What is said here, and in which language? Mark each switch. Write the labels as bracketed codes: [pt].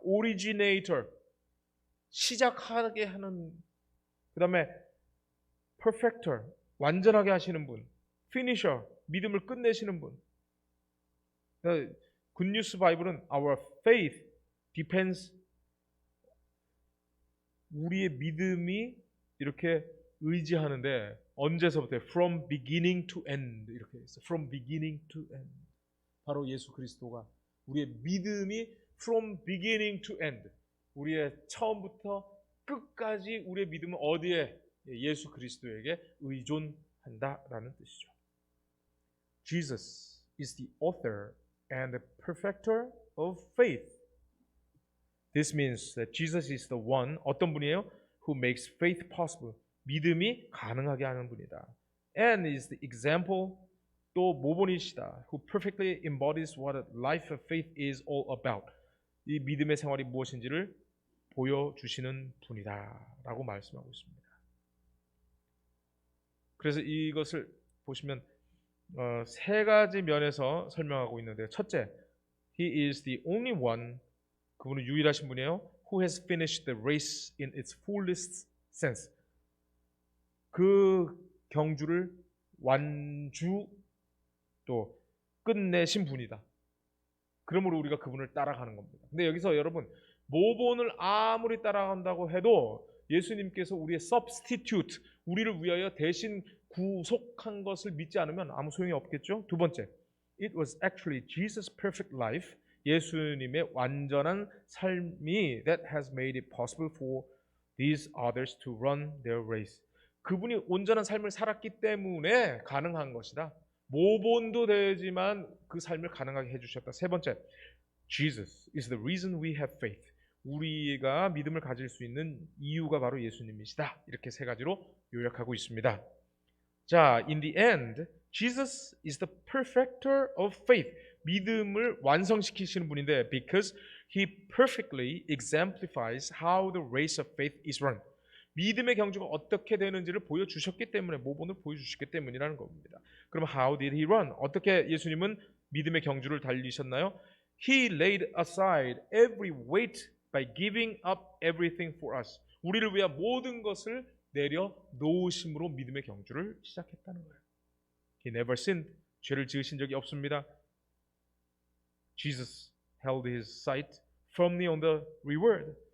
[ko] originator, 시작하게 하는, 그 다음에 perfecter, 완전하게 하시는 분, finisher, 믿음을 끝내시는 분. 굿뉴스 바이블은 [en] our faith depends, [ko] 우리의 믿음이 이렇게 의지하는데 언제서부터? [en] From beginning to end, [ko] 이렇게 있어요. [en] From beginning to end. [ko] 바로 예수 그리스도가 우리의 믿음이 [en] from beginning to end, [ko] 우리의 처음부터 끝까지 우리의 믿음은 어디에? 예수 그리스도에게 의존한다라는 뜻이죠. [en] Jesus is the author and the perfecter of faith. This means that Jesus is the one, [ko] 어떤 분이에요? [en] Who makes faith possible. [ko] 믿음이 가능하게 하는 분이다. [en] And is the example, [ko] 또 모본이시다. [en] Who perfectly embodies what a life of faith is all about. [ko] 이 믿음의 생활이 무엇인지를 보여주시는 분이다 라고 말씀하고 있습니다. 그래서 이것을 보시면 세 가지 면에서 설명하고 있는데요. [en] 첫째, He is the only one, [ko] 그분은 유일하신 분이에요. [en] Who has finished the race in its fullest sense. [ko] 그 경주를 완주 또 끝내신 분이다. 그러므로 우리가 그분을 따라가는 겁니다. 근데 여기서 여러분, 모본을 아무리 따라간다고 해도 예수님께서 우리의 substitute, 우리를 위하여 대신 구속한 것을 믿지 않으면 아무 소용이 없겠죠. 두 번째, [en] It was actually Jesus' perfect life, [ko] 예수님의 완전한 삶이 [en] that has made it possible for these others to run their race. [ko] 그분이 온전한 삶을 살았기 때문에 가능한 것이다. 모본도 되지만 그 삶을 가능하게 해주셨다. 세 번째, [en] Jesus is the reason we have faith. [ko] 우리가 믿음을 가질 수 있는 이유가 바로 예수님이시다. 이렇게 세 가지로 요약하고 있습니다. [en] 자, in the end, Jesus is the perfecter of faith. [ko] 믿음을 완성시키시는 분인데, [en] because he perfectly exemplifies how the race of faith is run. [ko] 믿음의 경주가 어떻게 되는지를 보여주셨기 때문에, 모본을 보여주셨기 때문이라는 겁니다. [en] 그럼 how did he run? [ko] 어떻게 예수님은 믿음의 경주를 달리셨나요? [en] He laid aside every weight by giving up everything for us. [ko] 우리를 위한 모든 것을 내려 놓으심으로 믿음의 경주를 시작했다는 거예요. [en] He never sinned. [ko] 죄를 지으신 적이 없습니다. [en] Jesus held his sight firmly on the reward.